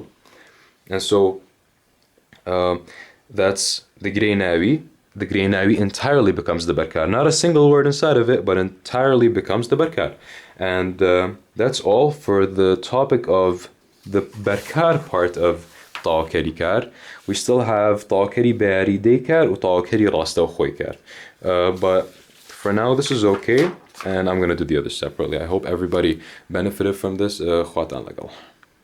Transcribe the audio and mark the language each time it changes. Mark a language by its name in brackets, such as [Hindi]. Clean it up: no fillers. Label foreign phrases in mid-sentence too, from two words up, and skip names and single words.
[English] And so that's the Greynawi. The Greynawi entirely becomes the Berkar. Not a single word inside of it, but entirely becomes the Berkar. And that's all for the topic of the Berkar part of [Central Kurdish] تەواوکەری کار. [English] We still have [Central Kurdish] تەواوکەری بەیاریدەی کار و تەواوکەری ڕاستە و خۆی کار. [English] But for now, this is okay, and I'm going to do the others separately. I hope everybody benefited from this. [Central Kurdish] خواتان لەگەڵ.